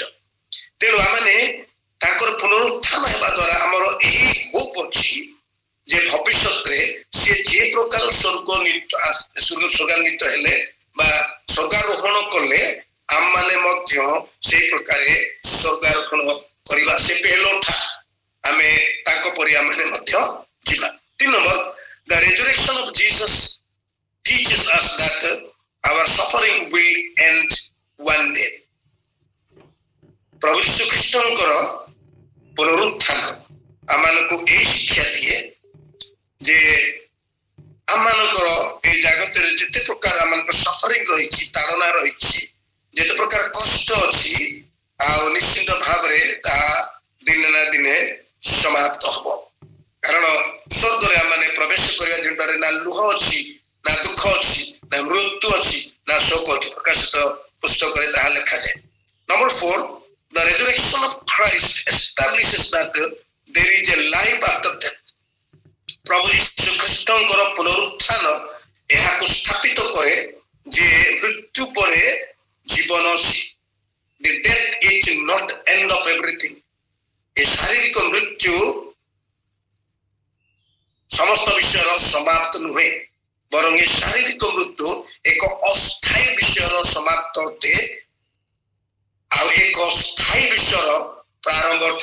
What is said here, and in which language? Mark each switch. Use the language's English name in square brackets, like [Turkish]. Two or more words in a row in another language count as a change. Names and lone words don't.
[Odia] ତେଣୁ ଆମେ ତାଙ୍କର ପୁନରୁତ୍ଥାନ ହେବା ଦ୍ୱାରା ଆମର ଏହି ହୋପ ଅଛି ଯେ ଭବିଷ୍ୟତରେ ସେ ଯେ ପ୍ରକାର ସ୍ୱର୍ଗାନ୍ୱିତ ହେଲେ ବା ସ୍ୱର୍ଗାରୋହଣ କଲେ, ଆମମାନେ ମଧ୍ୟ ସେଇ ପ୍ରକାରେ ସ୍ୱର୍ଗାରୋହଣ କରିବା। ସେ ପେହଲୋଠା, ଆମେ ତାଙ୍କ ପରି ଆମମାନେ ମଧ୍ୟ ଯିବା। 3 ନମ୍ବର, [English] the resurrection of Jesus teaches us that our suffering will end one day। [Odia] ପ୍ରଭୁ ଯୀଶୁ ଖ୍ରୀଷ୍ଟଙ୍କର ପୁନରୁତ୍ଥାନ ଆମମାନଙ୍କୁ ଏଇ ଶିକ୍ଷା ଦିଏ ଯେ ଆମମାନଙ୍କର ଏଇ ଜଗତରେ ଯେତେ ପ୍ରକାର ଆମମାନଙ୍କର ସଫରିଂ ରହିଛି, ତାଡ଼ନା ରହିଛି, ଯେତେ ପ୍ରକାର କଷ୍ଟ ଅଛି, ଆଉ ନିଶ୍ଚିତ ଭାବରେ ତାହା ଦିନେ ନା ଦିନେ ସମାପ୍ତ ହବ। କାରଣ ସ୍ୱର୍ଗରେ ଆମମାନେ ପ୍ରବେଶ କରିବା ଯେଉଁଟାରେ ନା ଲୁହ ଅଛି, ନା ଦୁଃଖ ଅଛି, ନା ମୃତ୍ୟୁ ଅଛି, ନା ଶୋକ ଅଛି। ପ୍ରକାଶିତ ପୁସ୍ତକରେ ତାହା ଲେଖାଯାଏ। ନମ୍ବର 4, [English] the resurrection of Christ establishes that there is a life after death। [Odia] ପ୍ରଭୁ ଯୀଶୁ ଖ୍ରୀଷ୍ଟଙ୍କର ପୁନରୁତ୍ଥାନ ଏହାକୁ ସ୍ଥାପିତ କରେ ଯେ ମୃତ୍ୟୁ ପରେ ଜୀବନ ଅଛି। [English] The death is not end of everything। [Odia] ଏ ଶାରୀରିକ ମୃତ୍ୟୁ ସମସ୍ତ ବିଷୟର ସମାପ୍ତ ନୁହେଁ, ବରଂ ଏ ଶାରୀରିକ ମୃତ୍ୟୁ ଏକ ଅସ୍ଥାୟୀ ବିଷୟର ସମାପ୍ତ ଅଟେ, ଆଉ ଏକ ସ୍ଥାୟୀ ବିଷୟର ପ୍ରାରମ୍ଭ ଅଟେ।